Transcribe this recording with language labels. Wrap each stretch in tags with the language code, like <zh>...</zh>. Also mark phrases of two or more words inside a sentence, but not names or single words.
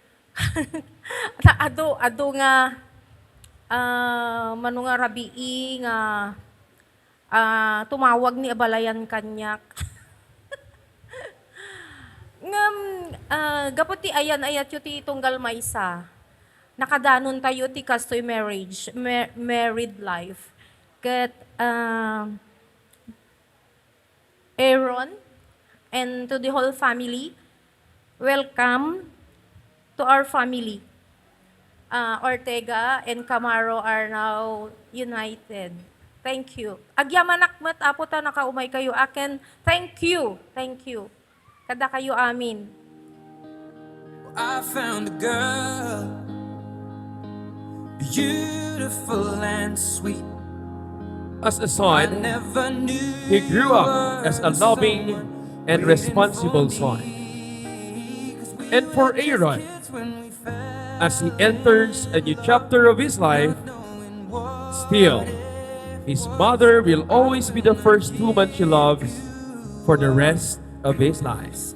<ilo>ado nga mano nga rabii nga tumawag ni abalayan kanyak. Ngam gapot ti ayan ayat yu ti tunggal maysa. Nakadanon tayo ti kastoy</ilo> <en>marriage, married life. Ket Aaron and to the whole family, welcome to our family. Ortega and Camaro are now united. Thank you.</en> <ilo>Agyamanakmat apo ta nakaumay kayo akin.</ilo> <en>Thank you. Thank you.</en> <ilo>Kada kayo amin.</ilo> <en>I found a girl, beautiful and sweet. As a I son, never knew he grew up as a loving and responsible son. And for Aaron, as he enters a new chapter of his life, still, his mother will always be the first woman she loves for the rest of his life.</en>